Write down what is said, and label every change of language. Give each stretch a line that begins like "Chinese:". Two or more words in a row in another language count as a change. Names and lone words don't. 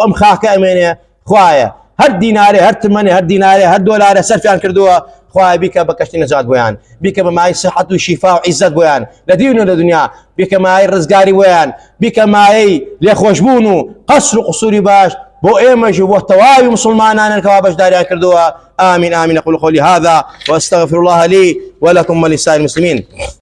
Central Kurdish: ئەم خاکە ئەمێنێ خوایە هەر دینارێ هەر تمەنێ هەر دینارێ هەر دۆلارە سەرفیان کردووە خوایە بیکە بە کەشتی نەجات بۆیان بیکە بە مای سەحەت و شیفا و عیزەت بۆیان لە دیون و لە دنیا بیکە مای ڕزگاری بۆیان بیکە مایەی لێخۆشبوون و قەسر و قسووری باش بۆ ئێمەش و بۆ تەواوی مسلمانانن کەوا بەشداریان کردووە
Arabic: آمين آمين أقول قولي هذا وأستغفر الله لي ولكم ولسائر المسلمين